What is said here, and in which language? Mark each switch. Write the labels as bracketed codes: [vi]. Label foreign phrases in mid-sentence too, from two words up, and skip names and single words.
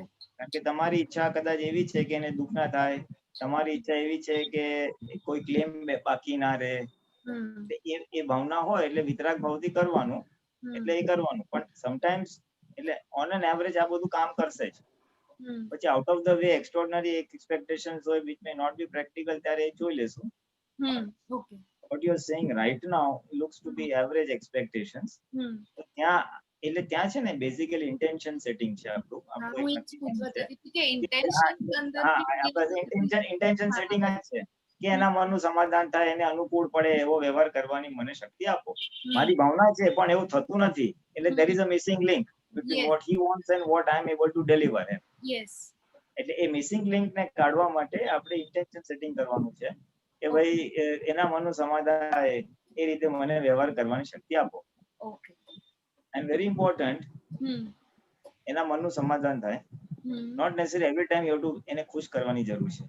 [gu] કારણ કે તમારી ઈચ્છા કદાચ એવી છે કે એને દુઃખ ના થાય, તમારી ઈચ્છા એવી છે કે કોઈ ક્લેમ બાકી ના રહે, એ ભાવના હોય એટલે વિતરાગ ભાવથી કરવાનું, એટલે એ કરવાનું. પણ સમટાઈમ્સ એટલે [en] on an average [gu] આ બધું કામ કરશે જ. [en] પછી out of the way extraordinary expectations હોય which may not be practical, [gu] ત્યારે એ જોઈ લેશું. ઓકે. [en] what you are saying right now looks to be average expectations. [gu] તો ત્યાં એટલે ત્યાં છે ને બેઝિકલી [en] intention setting [gu] છે આપણું. હું ઈ જ પૂછવા જતી હતી કે ઇન્ટેન્શન અંદર [en] intention setting [gu] જ છે કે એના મનનું સમાધાન થાય, એને અનુકૂળ પડે એવો વ્યવહાર કરવાની મને શક્તિ આપો. મારી ભાવના છે પણ એવું થતું નથી, એટલે [en] there is a missing link between what he wants and what I am able to deliver. [gu] યસ. એટલે એ [en] missing link [gu] ને કાઢવા માટે આપણે [en] intention setting [gu] કરવાનું છે કે ભાઈ એના મનનું સમાધાન થાય એ રીતે મને વ્યવહાર કરવાની શક્તિ આપો. ઓકે. [en] and very important, [gu] એના મનનું સમાધાન થાય. [en] not necessary every time you have to [gu] એને ખુશ કરવાની જરૂર છે.